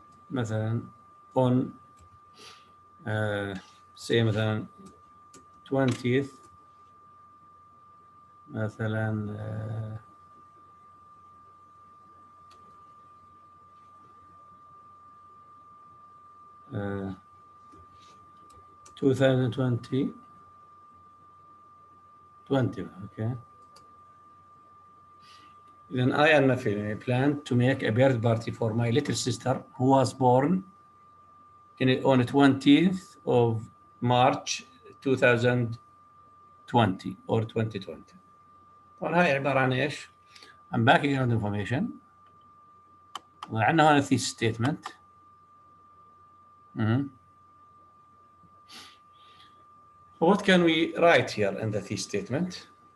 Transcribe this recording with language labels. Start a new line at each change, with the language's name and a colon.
Arabic: مثلا
English: on say مثلا 20th مثلا 2020 okay. Then I am plan to make a birthday party for my little sister who was born on 20th of March 2020 or 2020.
Arabic: طبعا هاي عبارة عن ايش؟ عن background information. وعندنا هون thesis statement.
English: What can we write here in the thesis statement?